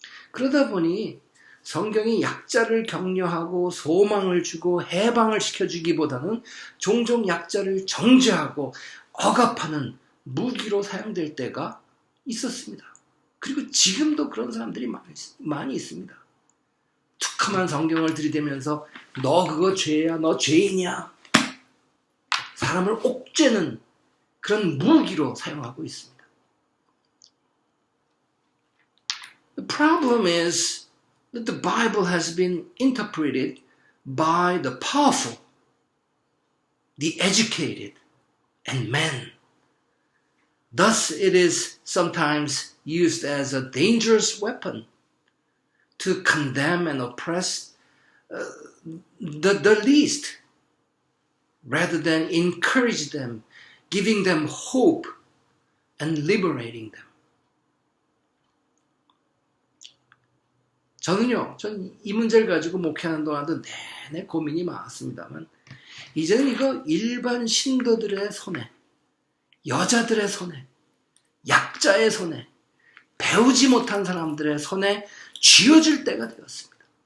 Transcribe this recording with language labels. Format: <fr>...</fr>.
<ko>그러다 보니 성경이 약자를 격려하고 소망을 주고 해방을 시켜주기보다는 종종 약자를 정죄하고 억압하는 무기로 사용될 때가 있었습니다. 그리고 지금도 그런 사람들이 많이 있습니다. 툭하면 성경을 들이대면서 너 그거 죄야, 너 죄인이야. 사람을 옥죄는 그런 무기로 사용하고 있습니다.</ko> <en>The problem is that the Bible has been interpreted by the powerful, the educated, and men. Thus, it is sometimes used as a dangerous weapon to condemn and oppress the least, rather than encourage them, giving them hope and liberating them.</en> <ko>저는 이 문제를 가지고 목회하는 동안도 내내 고민이 많았습니다만, 이제는 이거 일반 신도들의 손에, 여자들의 손에, 약자의 손에, 배우지 못한 사람들의 손에 쥐어줄 때가 되었습니다.</ko>